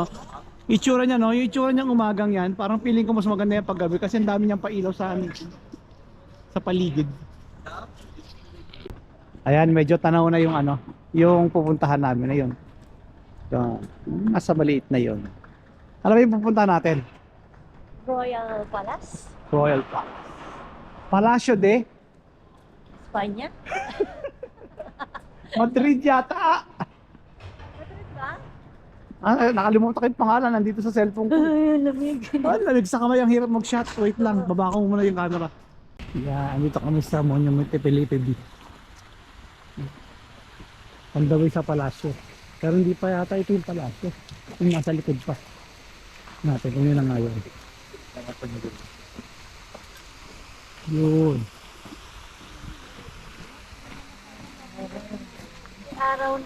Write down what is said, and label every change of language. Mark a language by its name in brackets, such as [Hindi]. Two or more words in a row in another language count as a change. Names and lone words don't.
[Filipino] Itsura niya no, yung itsura niyang umagang yan, parang feeling ko mas maganda yan paggabi kasi ang dami niyang pailaw sa sa paligid. Ayan, medyo tanaw na yung yung pupuntahan namin na yun. Yung nasa maliit na yun. Ano ba yung pupuntahan natin? Royal Palace. Royal Palace. Palacio de Espanya. Madrid yata. Madrid ba? Nakalimutan ko yung pangalan, nandito sa cellphone ko. Ay, lamig. Lamig sa kamay, ang hirap mag-shot. Wait lang, baba ko muna yung camera. Yeah, andito kami sa Monument de Felipe B. [English] On the way [Filipino] sa Palacio. Pero hindi pa yata ito yung Palacio. Yung nasa likod pa. Natin, kung yun ang ngayon. Yun. Araw na.